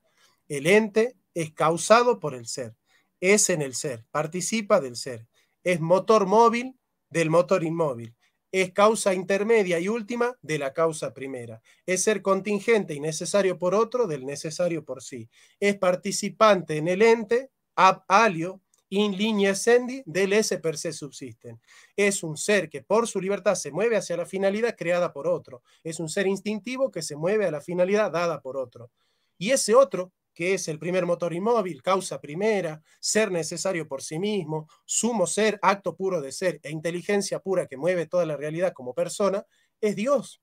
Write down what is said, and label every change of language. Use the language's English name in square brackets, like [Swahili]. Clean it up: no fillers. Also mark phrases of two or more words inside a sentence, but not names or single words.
[Spanish] El ente es causado por el ser, es en el ser, participa del ser, es motor móvil del motor inmóvil, es causa intermedia y última de la causa primera, es ser contingente y necesario por otro del necesario por sí, es participante en el ente, [Latin] ab alio, in linea essendi, del esse per se subsisten. [Spanish] Es un ser que por su libertad se mueve hacia la finalidad creada por otro. Es un ser instintivo que se mueve a la finalidad dada por otro. Y ese otro, que es el primer motor inmóvil, causa primera, ser necesario por sí mismo, sumo ser, acto puro de ser e inteligencia pura que mueve toda la realidad como persona, es Dios.